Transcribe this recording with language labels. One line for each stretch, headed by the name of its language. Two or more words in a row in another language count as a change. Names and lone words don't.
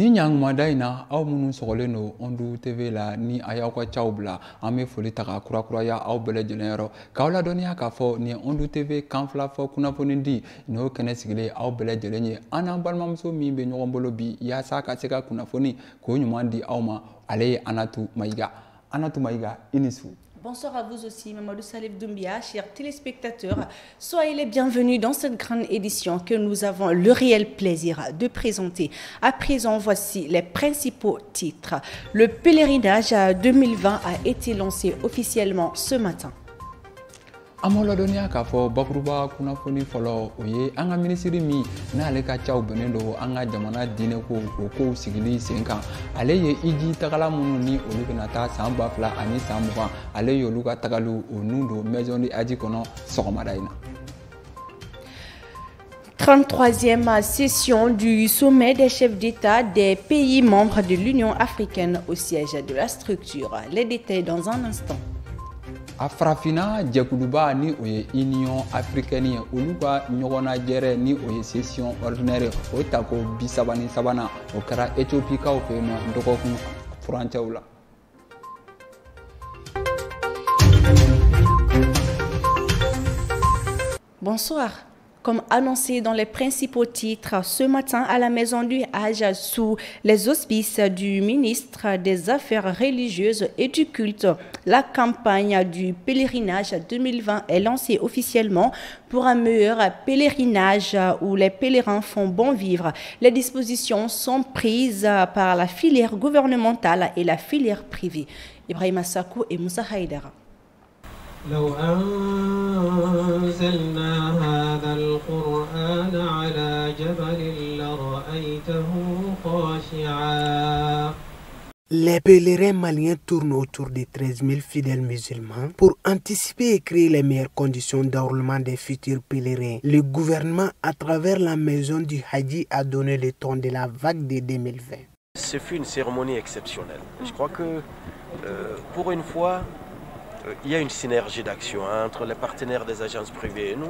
Bambara: Nangmada ina aw minnu sɔgɔlen don Ondu TV la ni a y'aw ka caw bila an bɛ foli ta ka kurakuraya aw bɛɛ lajɛlen yɔrɔ k'aw ladɔnniya k'a fɔ nin ye Ondu TV kan fila fɔ kunnafoni di n'o kɛnɛ sigilen aw bɛɛ lajɛlen ye an n'an balimamuso min bɛ ɲɔgɔn bolo bi yaasa ka se ka kunnafoni k'o ɲuman di aw ma ale ye Anatu Maïga. Anatu Maïga, i ni su.
French: Bonsoir à vous aussi, Mamadou Salif Doumbia, chers téléspectateurs. Soyez les bienvenus dans cette grande édition que nous avons le réel plaisir de présenter. À présent, voici les principaux titres. Le pèlerinage 2020 a été lancé officiellement ce matin.
Bambara: Amo ladɔnniya k'a fɔ bakuruba kunnafoni fɔlɔ o ye an ka minisiri min n'ale ka caw bɛnnen don an ka jamana diinɛko o kow sigili sen kan ale ye iji tagala minnu ni olu bɛna taa san 2000 ani san 20 ale y'olu ka tagaliw o nun don maison du Hadji kɔnɔ sɔgɔmada in na.
French: 33e session du sommet des chefs d'État des pays membres de l'Union africaine au siège de la structure. Les détails dans un instant.
Bambara: A farafina jɛkuluba ni o ye Union africaine ye olu ka ɲɔgɔnnajɛrɛ ni o ye
French: session ordinaire
Bambara: o tako 33nan o kɛra Éthiopikaw fɛ yen nɔ dɔgɔkun furancɛw la.
French: Bonsoir. Comme annoncé dans les principaux titres, ce matin à la maison du Hadj, sous les auspices du ministre des Affaires religieuses et du culte, la campagne du pèlerinage 2020 est lancée officiellement pour un meilleur pèlerinage où les pèlerins font bon vivre. Les dispositions sont prises par la filière gouvernementale et la filière privée. Ibrahima Sakou et Moussa Haïdara.
Arabic: لو أنزلنا هذا القرآن على جبل لرأيته خاشعا.
French: Les pèlerins maliens tournent autour de 13 000 fidèles musulmans pour anticiper et créer les meilleures conditions d'enrôlement des futurs pèlerins. Le gouvernement, à travers la maison du Hadji, a donné le ton de la vague de 2020. Ce fut une cérémonie exceptionnelle. Je crois que pour une fois, il y a une synergie d'action entre les partenaires des agences privées et nous.